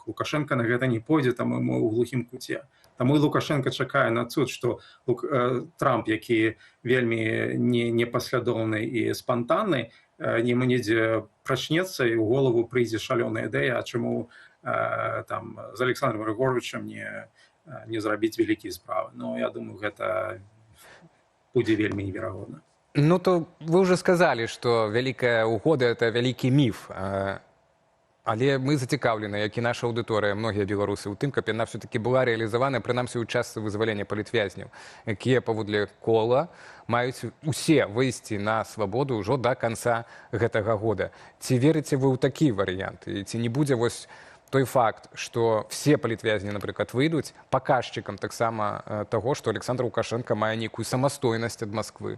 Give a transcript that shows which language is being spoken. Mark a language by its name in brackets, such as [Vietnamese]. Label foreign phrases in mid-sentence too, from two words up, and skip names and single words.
[Belarusian] Лукашенко на гэта не пойдзе, таму мы ў глухім куце. Таму і Лукашенко чакае на цуд, што Трамп, які вельмі непаслядоўны і спантанны, недзе прачнецца і ў голову прыйдзе шалёная ідэя, а чаму там з Александром Григоровичем не зрабіць вялікія справы. Ну, я думаю, гэта будзе вельмі неверагодна. Ну, [Russian] то вы уже сказали, что Великая Угода – это великий миф. [Belarusian] Але мы зацікаўлены, як і наша аўдыторыя, многія беларусы, у тым, каб яна все-таки была рэалізавана, прынамсі ў частцы вызвалення палітвязняў, якія паводле кола маюць усе выйсці на свабоду ўжо да канца гэтага года. Ці верыце вы ў такі варыянт? І ці не будзе вось той факт, што все палітвязні, напрыклад, выйдуць паказчыкам таксама таго, што Александр Лукашенко мае нейкую самастойнасць ад Масквы?